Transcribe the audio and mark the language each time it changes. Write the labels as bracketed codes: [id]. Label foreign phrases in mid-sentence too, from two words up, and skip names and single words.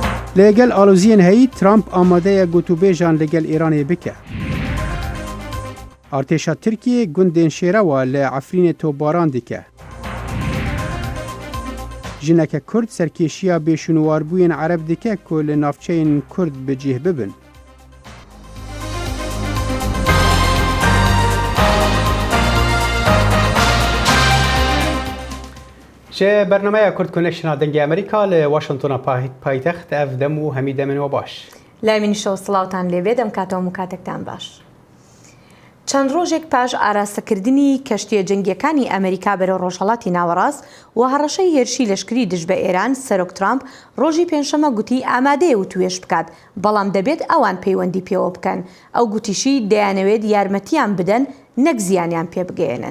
[ku] لەگەل ئالۆزیên هەیی ترامپ ئامادەیە گوتوبێژان لەگەل ئێرانê bike. Artêşa Tirkiyê gundên şêrewa li Efrînê topbaran dike. Jineke Kurd serkêşiya bêşûnwarbûyên Ereb dike ku li navçeyên Kurd bi cih bibin. Ji bernameya Kurd Connection'a dengê Amerîka li Washingtona paytext ev dem û hemî demên we baş. [ckb] لای منیشەوە سڵاوتان لێبێ دەمکاتەوە و کاتێکتان باش. چەند ڕۆژێک پاش ئاراستەکردنی کەشتیە جەنگیەکانی ئەمریکا بەرەو ڕۆژهەڵاتی ناوەڕاست و هەڕەشەی هێرشی لەشکری دژ بە ئێران سەرۆک ترامپ ڕۆژی پێنجشەمە گوتی ئامادەیە و توێش بکات بەڵام دەبێت ئەوان پەیوەندی پێوە بکەن ئەو گوتیشی دەیانەوێت یارمەتیان بدەن نەک زیانیان پێ بگەێنن.